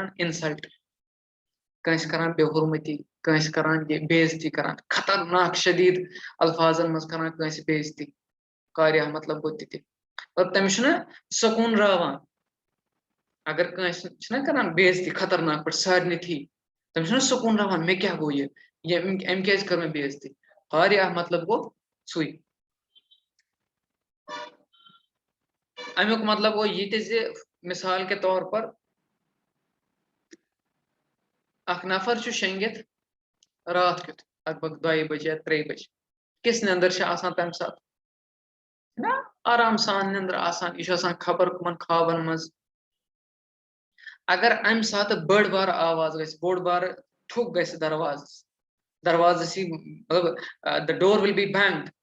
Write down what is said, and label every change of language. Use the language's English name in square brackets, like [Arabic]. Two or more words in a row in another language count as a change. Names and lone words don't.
[Kashmiri] اِنسلٹ کٲنٛسہِ کران بے حُرمتی کٲنٛسہِ کران بے عزتی کران خطرناک شدیٖد الفاظن منٛز کران کٲنٛسہِ بے عزتی قارعہ مطلب گوٚو تہِ مطلب تٔمِس چھُنہ سکوٗن راوان اگر کٲنٛسہِ چھِنہ کران بے عزتی خطرناک پٲٹھۍ سارنٕے تھی تٔمِس چھُنہ سکوٗن راوان مےٚ کیاہ گوٚو یہِ أمۍ کیازِ کٔر مےٚ بے عزتی قارعہ مطلب گوٚو سُے امیُک مطلب گوٚو یہِ تہِ زِ [Urdu] مثال کے طور پر [Kashmiri] اکھ نفر چھُ شیٚنگِتھ راتھ کیُتھ لگ بگ 2 بجے یا 3 بجے کِژھ نیندٕر چھِ آسان تمہِ ساتہٕ نہ آرام سان نیندٕر آسان یہِ چھُ آسان خبر کٕمن خوابن منٛز اگر امہِ ساتہٕ بٔڑ بارٕ آواز گژھِ بوٚڑ بارٕ ٹھُک گژھِ دروازس یی مطلب [English] the door will be banging